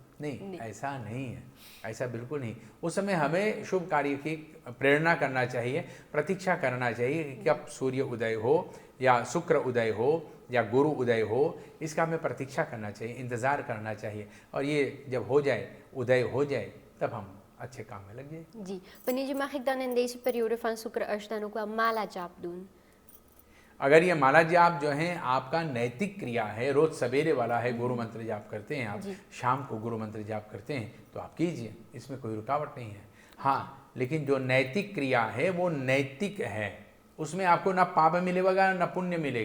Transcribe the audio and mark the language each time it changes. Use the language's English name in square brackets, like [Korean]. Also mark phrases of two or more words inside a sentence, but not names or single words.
[Hindi] नहीं, ऐसा नहीं है, ऐसा बिल्कुल नहीं। उस समय हमें शुभ कार्य की प्रेरणा करना चाहिए, प्रतीक्षा करना चाहिए कि कब सूर्य उदय हो या शुक्र उदय हो या गुरु उदय हो, इसका हमें प्रतीक्षा करना चाहिए, इंतज़ार करना चाहिए। और ये जब हो जाए, उदय हो जाए, तब हम अच्छे काम में लग जाए। जी, [Dutch] wanneer je mag ik dan in deze periode van [Hindi] शुक्र अष्ट [Dutch] dan ook wel [Hindi] माला जाप [Dutch] doen? [Hindi] अगर ये माला जाप जो है आपका नैतिक क्रिया है, रोज सवेरे वाला है, गुरु मंत्र जाप करते हैं आप, शाम को गुरु मंत्र जाप करते हैं, तो आप कीजिए, इसमें कोई रुकावट नहीं है। हाँ, लेकिन जो नैतिक क्रिया है वो नैतिक है, उसमें आपको ना पाप मिलेगा ना पुण्य मिलेगा।